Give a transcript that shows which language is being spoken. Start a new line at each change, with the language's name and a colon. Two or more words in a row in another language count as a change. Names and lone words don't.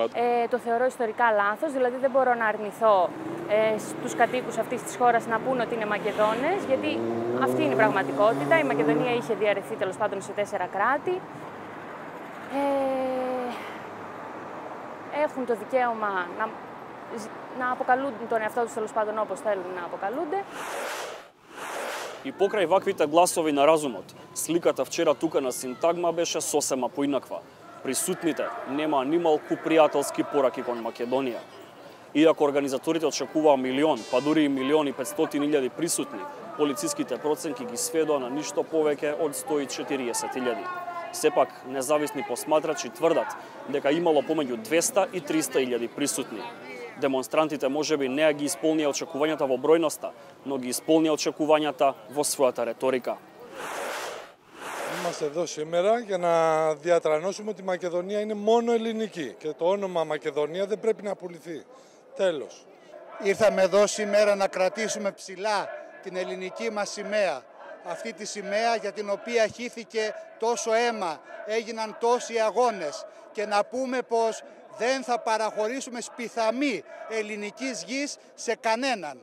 Greek: Το θεωρώ ιστορικά λάθος, δηλαδή δεν μπορώ να αρνηθώ στους κατοίκους αυτής της χώρας να πούν ότι είναι Μακεδόνες, γιατί αυτή είναι η πραγματικότητα. Η Μακεδονία είχε διαρρευθεί τέλος πάντων σε 4 κράτη. Έχουν το δικαίωμα να αποκαλούν τον εαυτό τους τέλος πάντων όπως θέλουν να αποκαλούνται.
Macedonian: И покрај ваквите гласови на разумот, сликата вчера тука на Синтагма беше сосема поинаква. Присутните нема ни малку пријателски пораки кон Македонија. Иако организаторите очекуваа милион, па дури и 1.500.000 присутни, полициските проценки ги сведоа на ништо повеќе од 140.000. Сепак, независни посматрачи тврдат дека имало помеѓу 200 и 300.000 присутни. Демонстрантите можеби не ги исполнија очекувањата во бројноста, но ги исполнија очекувањата во својата реторика.
Greek: Είμαστε εδώ σήμερα για να διατρανώσουμε ότι η Μακεδονία είναι μόνο ελληνική και το όνομα Μακεδονία δεν πρέπει να πουληθεί. Τέλος. Ήρθαμε εδώ σήμερα να κρατήσουμε ψηλά την ελληνική μας σημαία. Αυτή τη σημαία για την οποία χύθηκε τόσο αίμα, έγιναν τόσοι αγώνες και να πούμε πως δεν θα παραχωρήσουμε σπιθαμή ελληνικής γης σε κανέναν.